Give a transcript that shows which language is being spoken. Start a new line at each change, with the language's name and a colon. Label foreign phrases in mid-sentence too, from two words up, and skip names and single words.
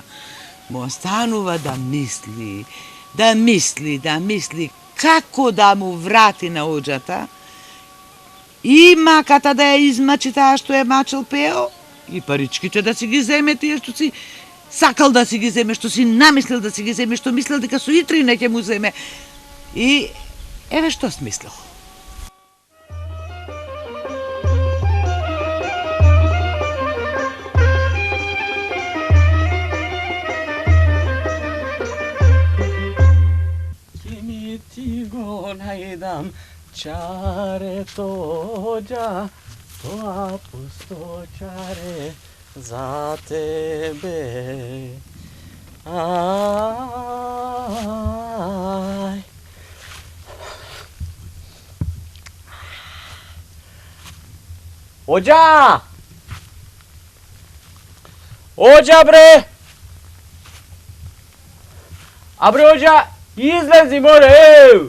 Macedonian: Му останува да мисли, како да му врати на Оđата и маката да ја измачи таа што е мачел Пео и паричките да си ги земе тие што си сакал да си ги земе, што си намислил да си ги земе, што мислел дека суитри не ќе му земе. И еве што смислил. Ti go najdam čarето, Ođa, тоа пусто чаре за тебе. Ай. Ođa! Ođa, bre! A bre, Ođa, izlezi more, ej!